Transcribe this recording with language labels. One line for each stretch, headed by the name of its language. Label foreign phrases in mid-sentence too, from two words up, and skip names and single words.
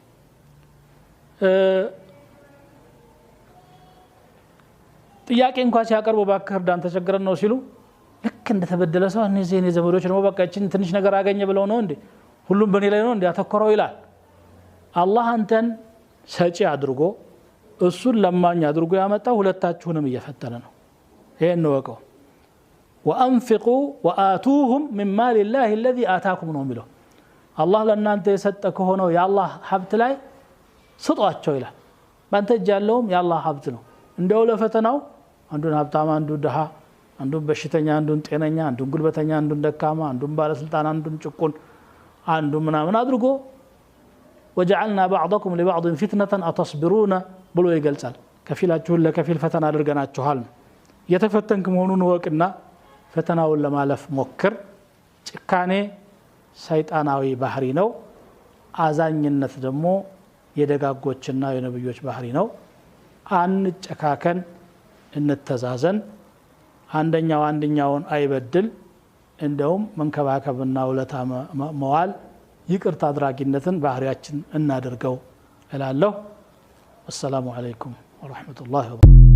Amharic: ጥያቄ እንኳን ሲያቀርቡ ባከር ዳን ተቸገረን ነው ሲሉ ልክ እንደተበደለ ሰው እነዚህ የኔ ዘመዶች ነው በቃችን ትንሽ ነገር አገኘ ብለው ነው እንዴ ሁሉም በኔ ላይ ነው እንዴ አተኮረው ይላል አላህ አንተን ሰጪ አድርጎ እሱን ለማኝ አድርጎ ያመጣው ሁለታችሁንም እየፈተነ ነው ይሄን ነው ወቀው
Arabic: وانفقوا واتوهم من مال الله الذي آتاكم
Amharic: ነው የሚለው አላህ ለእናንተ የሰጠ ከሆነው የአላህ ሀብት ላይ ስጧቸው ይላል ባንተ እጅ ያለውም የአላህ ሀብት ነው እንደው ለፈተናው አንዱን ሀብታም አንዱን ደሃ አንዱን በሽተኛ አንዱን ጤነኛ አንዱን ጉልበተኛ አንዱን ደካማ አንዱን ባለስልጣን አንዱን ጭቁን አንዱን ምናምን አድርጎ
Arabic: وجعلنا بعضكم لبعض فتنة أتصبرون
Amharic: ብሎ ይገልጻል ከፊላችሁን ለከፊል ፈተና አድርገናችኋል የተፈተንክ መሆኑን ወቅና ፈተናውን ለማለፍ ሞክር ጭካኔ ሰይጣናዊ ባህሪ ነው አዛኝነት ደግሞ የደጋጎችና የነብዮች ባህሪ ነው አንጨካከን እንተዛዘን አንደኛውን አይበድል እንደውም መንከባከብና ውለታ መዋል ይቅርታ አድራጊነትን ባህሪያችን እናደርገው እላለሁ።
Arabic: السلام عليكم ورحمة الله